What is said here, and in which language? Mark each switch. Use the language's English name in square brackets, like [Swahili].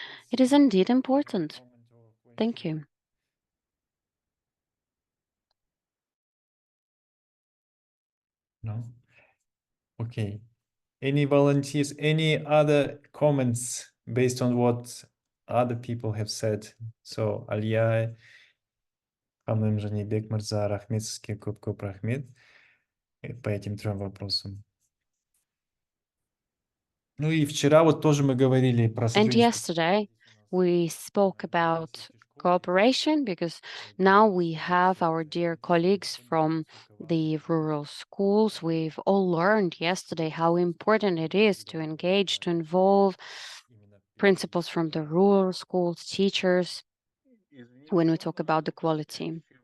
[English] It is indeed important. Thank you. No? Okay. Any volunteers, any other comments based on what other people have said? [Russian] So, Aliya, Хамным Жанибек Мырза, [Kazakh] рахмет сізге, көп рахмет [Russian] по этим 3 вопросам. Ну и вчера вот тоже мы говорили про [English] And yesterday we spoke about cooperation, because now we have our dear colleagues from the rural schools. We've all learned yesterday how important it is to engage, to involve principals from the rural schools, teachers, when we talk about the quality.